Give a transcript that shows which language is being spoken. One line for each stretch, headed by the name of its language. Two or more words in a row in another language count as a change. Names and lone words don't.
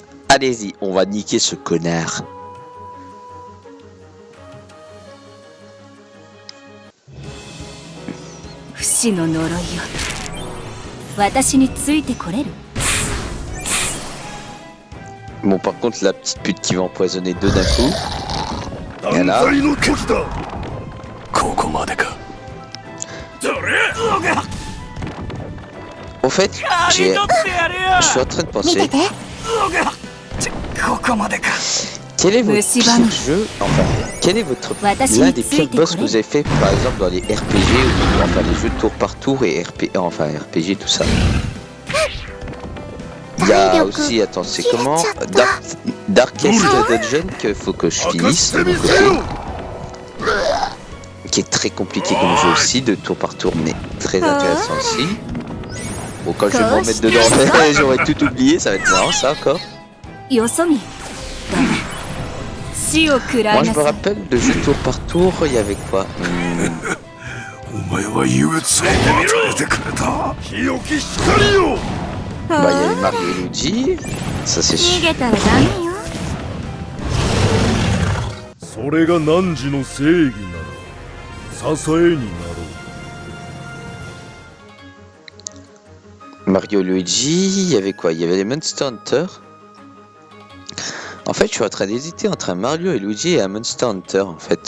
French: Allez-y, on va niquer ce connard. Bon, par contre, la petite pute qui va empoisonner deux d'un coup. Et là,
Japanese: 断罪の時だここまでかどれ
French: au fait, je suis en train de penser,
Japanese: ここまでか
French: quel est votre Monsieur pire Van. jeu, enfin, quel est votre
Japanese: Watashi
French: l'un
Japanese: ni
French: des pires
Japanese: tsuite
French: boss que
Japanese: kore.
French: vous avez fait, par exemple, dans les RPG, ou enfin les jeux de tour par tour et enfin RPG, tout ça. Il y a aussi, attends, c'est comment Darkest Dungeon qu'il faut que je
Japanese: 明か
French: finisse
Japanese: し
French: de
Japanese: て
French: mon
Japanese: みせよ
French: côté, qui est très compliqué comme jeu aussi, de tour par tour, mais très intéressant aussi. Bon, quand je vais m'en mettre dedans, j'aurais tout oublié, ça va être marrant ça encore. Yosomi. Moi je me rappelle de jeu tour par tour, il y avait quoi
Japanese: お前は優越を与えてくれた清き光よ
French: Bah il y avait Mario et Luigi, ça c'est sûr.
Japanese: それが汝の正義なら支えになろう
French: Mario et Luigi, il y avait quoi? Il y avait les Monster Hunter. En fait, je suis en train d'hésiter entre un Mario et Luigi et un Monster Hunter, en fait.